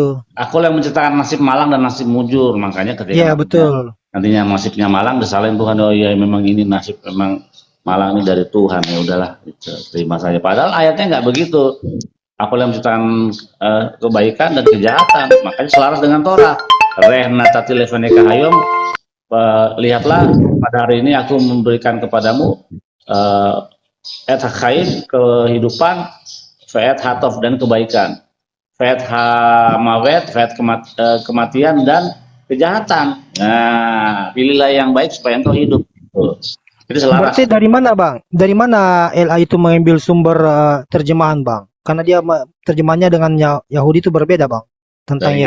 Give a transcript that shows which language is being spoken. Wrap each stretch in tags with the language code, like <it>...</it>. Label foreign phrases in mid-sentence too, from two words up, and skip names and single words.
<id>aku yang menciptakan nasib malang dan nasib mujur. Makanya ketika Iya betul. nantinya nasibnya malang, disalahin Tuhan. Oh iya, memang ini nasib memang malang ini dari Tuhan. Ya udahlah, gitu, terima saja. Padahal ayatnya nggak begitu. Aku yang menciptakan kebaikan dan kejahatan. Makanya selaras dengan Torah.</id> <he>ראה נתתי לפניך היום.</he> <id>Lihatlah, pada hari ini aku memberikan kepadamu</id> <he>את החיים,</he> <id>kehidupan,</id> <he>ואת הטוב,</he> <id>dan kebaikan,</id> <he>ואת המות ואת</he> <id>kematian dan kejahatan. Nah, pilihlah yang baik supaya engkau hidup. Tuh. Jadi selaras. Berarti dari mana bang? Dari mana LAI itu mengambil sumber terjemahan bang? Karena dia terjemahannya dengan Yahudi itu berbeda bang. Tentang Dari</id>